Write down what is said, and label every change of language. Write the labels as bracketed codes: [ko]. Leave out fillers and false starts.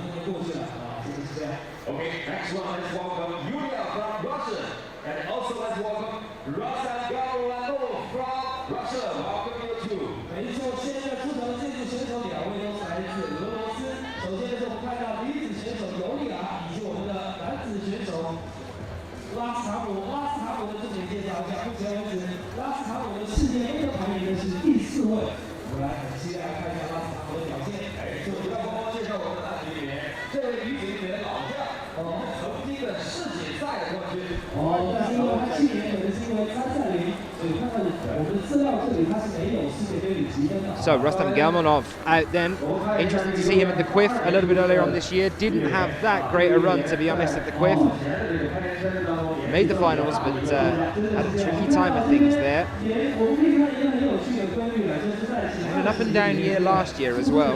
[en] Okay, next one, let's welcome Yulia from Russia. And also let's welcome Rasa Gavrilo from Russia. Welcome you too. [zh] 没错，现在出场的这组选手2位都是来自俄罗斯。首先是我们看到女子选手尤里亚，以及我们的男子选手拉斯塔姆。拉斯塔姆的重点介绍一下，目前为止，拉斯塔姆的世界杯的排名呢是第4位。我们来很期待看一下拉斯塔姆的表现。哎，就不要光光介绍我们的男子里面，这位女子里面的老将。曾经的世锦赛的冠军。但是因为他去年可能是因为参赛龄，所以看看我们的资料这里他是没有世界杯里积分的。 [en] So Rustam Galmanov out then. Interesting to see him at the Quiff a little bit earlier on this year. Didn't have that great a run, to be honest, at the Quiff. Made the finals, but had a tricky time of things there. Had an up and down year last year as well.